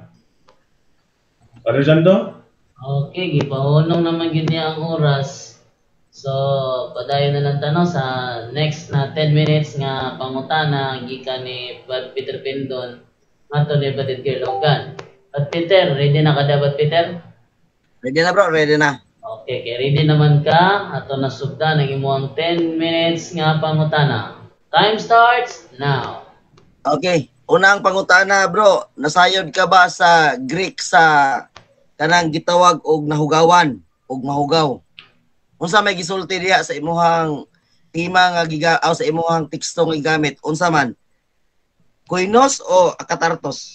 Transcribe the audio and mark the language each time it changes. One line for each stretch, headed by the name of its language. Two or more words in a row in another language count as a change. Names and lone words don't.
Cebuano: Padre Jando? Okay, gipahunong naman gid niya ang oras. So, padayon na lang tanong sa next na 10 minutes nga pangutana gikan ni Peter Pindon ato ni Batid Kirlogan. At Peter, ready na ka dapat Peter? Ready na bro, ready na. Okay, ready naman ka. Ato na sugda ng imuang 10 minutes nga pangutana.
English: Time starts now.
Cebuano: Okay, unang pangutana bro, nasayod ka ba sa Greek sa kanang gitawag og nahugawan og mahugaw? Unsa may gisulti diha sa imuhang tema nga sa imuhang teksto nga gigamit? Unsa man? Koinos o akatartos?